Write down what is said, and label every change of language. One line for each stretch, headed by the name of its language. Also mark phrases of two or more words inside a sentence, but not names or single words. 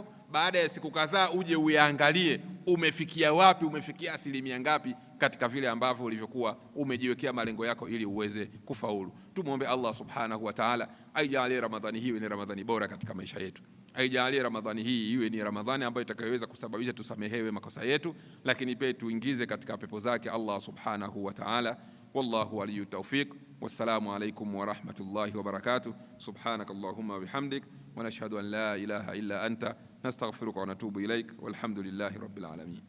Swahili: Baada ya siku kadhaa uje uyaangalie umefikia wapi, umefikia asilimia ngapi katika vile ambavyo ulivyokuwa umejiwekea malengo yako, ili uweze kufaulu. Tumuombe
Arabic: الله سبحانه وتعالى
Swahili: aijalie Ramadhani hii ni Ramadhani bora katika maisha yetu. Aijalie Ramadhani hii iwe ni Ramadhani ambayo itakayoweza kusababisha tusamehewe makosa yetu, lakini pia tuingize katika pepo zake
Arabic: الله سبحانه وتعالى. والله ولي التوفيق. والسلام عليكم ورحمة الله وبركاته. سبحانك اللهم وبحمدك نشهد أن لا إله إلا أنت نستغفرك ونتوب إليك. والحمد لله رب العالمين.